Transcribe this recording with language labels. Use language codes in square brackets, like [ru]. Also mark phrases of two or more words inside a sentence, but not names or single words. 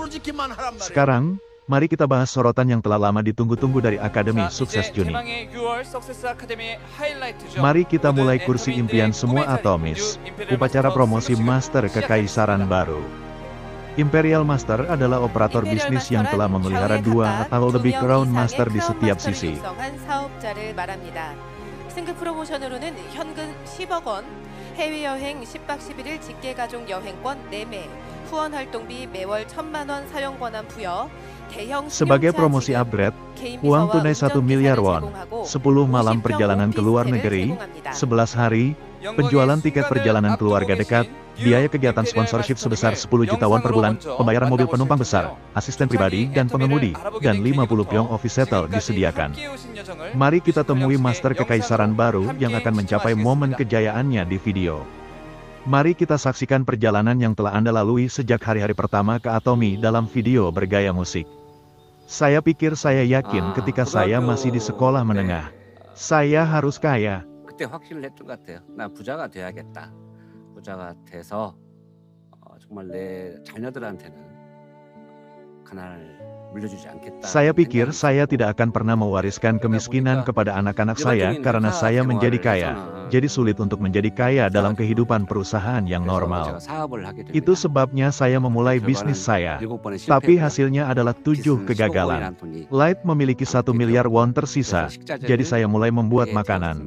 [id] Sekarang, mari kita bahas sorotan yang telah lama ditunggu-tunggu dari Akademi Sukses Juni. Mari kita mulai kursi impian semua Atomis, upacara promosi Master Kekaisaran baru. Imperial Master adalah operator bisnis yang telah memelihara 2 atau lebih Crown Master di setiap sisi. [ko] 승급 프로모션으로는 현금 10억 원, 해외여행 10박 11일 직계가족 여행권 4매, 후원 활동비 매월 1,000만 원 사용 권한 부여, [id] sebagai promosi upgrade, uang tunai 1 miliar won, 10 malam perjalanan ke luar negeri, 11 hari, penjualan tiket perjalanan keluarga dekat, biaya kegiatan sponsorship sebesar 10 juta won per bulan, pembayaran mobil penumpang besar, asisten pribadi dan pengemudi, dan 50 pyong [en] office settle [id] disediakan. Mari kita temui Master Kekaisaran baru yang akan mencapai momen kejayaannya di video. Mari kita saksikan perjalanan yang telah Anda lalui sejak hari-hari pertama ke Atomy dalam video bergaya musik. Saya pikir saya yakin ketika saya masih di sekolah menengah. Saya harus kaya. [ko] 그때 확신을 했던 것 같아요. 나 부자가 돼야겠다. 부자가 돼서 정말 내 자녀들한테는 가난을 물려주지 않겠다. [id] Saya pikir saya tidak akan pernah mewariskan kemiskinan kepada anak-anak saya karena saya menjadi kaya. Jadi sulit untuk menjadi kaya dalam kehidupan perusahaan yang normal. Itu sebabnya saya memulai bisnis saya. Tapi hasilnya adalah 7 kegagalan. Light memiliki 1 miliar won tersisa, jadi saya mulai membuat makanan.